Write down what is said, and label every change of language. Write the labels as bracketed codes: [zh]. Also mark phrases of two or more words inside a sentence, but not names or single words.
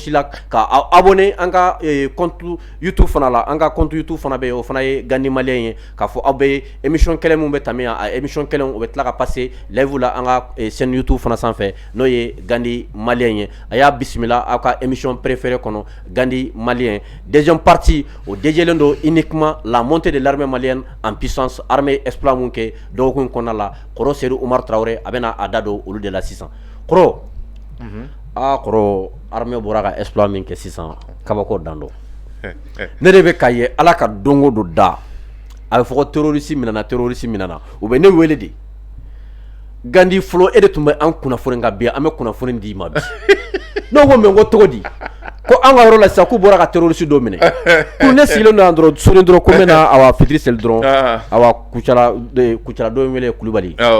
[bm] si la ka aw abonné an ka compte YouTube fana la an ka compte YouTube fana bɛ yen o fana ye Gandi Malien ye k'a fɔ aw bɛ émission kelen mun bɛ tɛmɛ yan a émission kelen o bɛ tila ka passer live la an ka chaîne YouTube fana sanfɛ n'o ye Gandi Malien ye a y'a bisimila aw ka [fr] émission préférée [bm] kɔnɔ Gandi Malien [fr] deuxième partie [bm] o dédiélen do [fr] uniquement la montée de l'armée malienne en puissance armée exploit [bm] mun kɛ dɔgɔkun kɔnɔna la kɔrɔ Seydou Oumar Traoré a bɛna a da don olu de la sisan kɔrɔ kɔrɔ armée bɔra ka exploit min kɛ sisan kabako dan do ne de bɛ ka ye Ala ka donko do da a bɛ fɔ ko terroriste minɛna u bɛ ne wele de Gandi fɔlɔ e de tun bɛ an kunnafoni nka bi an bɛ kunnafoni d'i ma bi n'o ko mɛ n ko cogo di ko an ka yɔrɔ la sisan k'u bɔra ka terroriste dɔ minɛ ko ne sigilen don yan dɔrɔn soni dɔrɔn ko n bɛna awa fitiri seli dɔrɔn awa Kucala dɔ in wele Kulibali